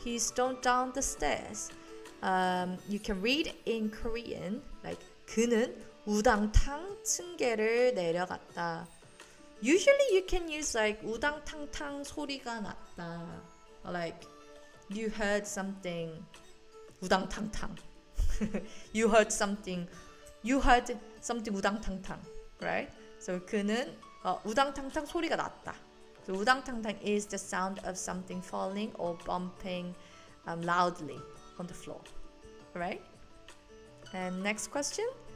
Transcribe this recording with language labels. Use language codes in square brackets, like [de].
[en] He stomped down the stairs. You can read in Korean like [ko] 그는 우당탕 층계를 내려갔다. [en] Usually you can use like [ko] 우당탕탕 소리가 났다. [en] Or like you heard something 우당탕탕. you heard something 우당탕탕, right? [ko] So 그는 우당탕탕 소리가 났다. [en] So 우당탕탕 is the sound of something falling or bumping loudly on the floor, right? And next question.